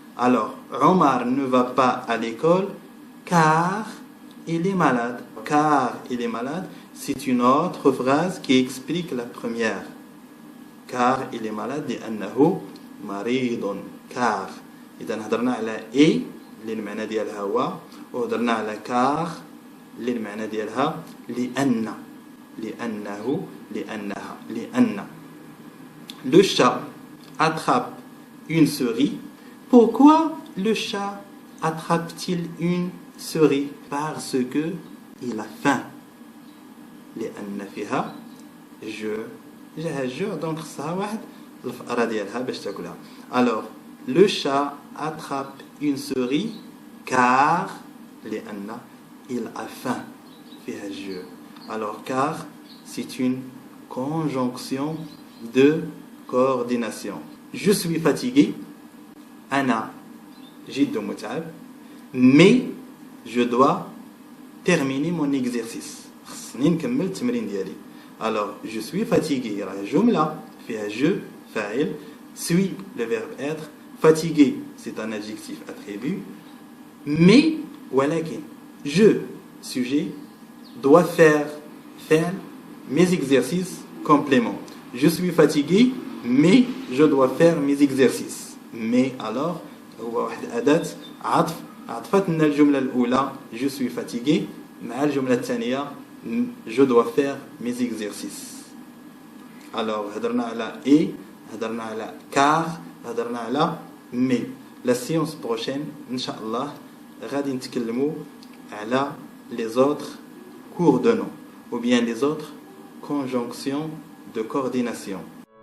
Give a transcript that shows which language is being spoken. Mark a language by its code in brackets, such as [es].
[fr] Alors, Omar ne va pas à l'école car il est malade. Car il est malade, c'est une autre phrase qui explique la première. Car il est malade [ar] لأنه مريض. [fr] car. [ar] إذا هضرنا على et اللي المعنى ديالها هو، وهضرنا على car اللي المعنى ديالها لأن. لأنه لأنها لأن. [fr] Le chat attrape une souris. Pourquoi le chat attrape-t-il une souris? Parce que il a faim. [ar] لأن فيها [fr] je [ar] جاها الجوع دونك خصها واحد الفأرة ديالها باش تاكلها. [fr] Alors le chat attrape une souris car [ar] لأن [fr] il a faim [ar] فيها الجوع. [fr] Alors car c'est une conjonction de coordination. Je suis fatigué [ar] أنا جد متعب [fr] mais je dois terminer mon exercice. [ar] خصني نكمل التمرين ديالي. [fr] Alors je suis fatigué [ar] راه جملة فيها [fr] je فاعل suis le verbe être fatigué c'est un adjectif attribut mais [ar] ولكن [fr] je sujet dois faire mes exercices complément. Je suis fatigué mais je dois faire mes exercices. mais alors [ar] هو واحد أداة عطف عطفت لنا الجملة الأولى [fr] je suis fatigué [ar] مع الجملة الثانية [fr] je dois faire mes exercices. [ar] alors هضرنا على et هضرنا على car هضرنا على mais. [fr] la séance prochaine [ar] إن شاء الله غادي نتكلموا على [fr] les autres cours de nom ou bien les autres conjonctions de coordination.